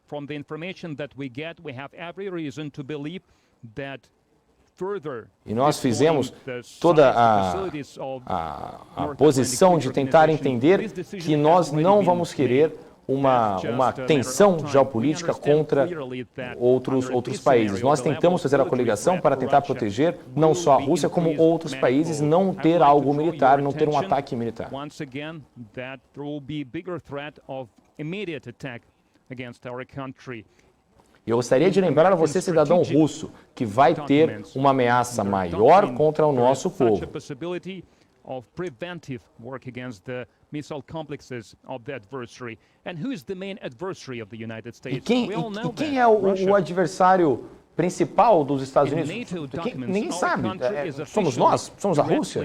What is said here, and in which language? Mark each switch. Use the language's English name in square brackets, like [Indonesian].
[English] From the information that we get, we have every reason to believe that further. [Portuguese] E nós fizemos toda a posição de tentar entender que nós não vamos querer uma tensão geopolítica contra outros países. Nós tentamos fazer a coligação para tentar proteger não só a Rússia, como outros países, não ter algo militar, não ter um ataque militar. [English] Once again, that there will be bigger threat of immediate attack against our country. [Portuguese] Eu gostaria de lembrar a você, cidadão russo, que vai ter uma ameaça maior contra o nosso povo. [English] Of preventive work against the missile complexes of the adversary. And who is the main adversary of the United States? [Portuguese] E quem é o adversário principal dos Estados Unidos? Ninguém sabe. Somos nós? Somos a Rússia?